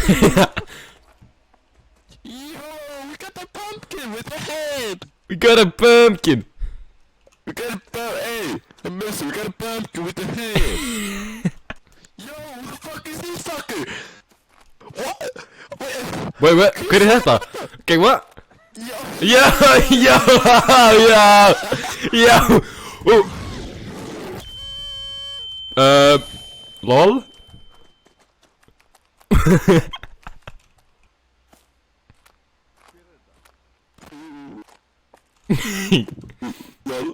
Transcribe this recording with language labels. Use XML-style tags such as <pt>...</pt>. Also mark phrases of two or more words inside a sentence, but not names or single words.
<en>Yo, we got the pumpkin with the head. We got a pumpkin. We got a hey, I miss it. We got a pumpkin with the head. Yo, who the fuck is this fucker? What? Wait,</en> <is>hver þetta?</is> <en>Okay, what? Yo. Yo. LOL? Lol.</en>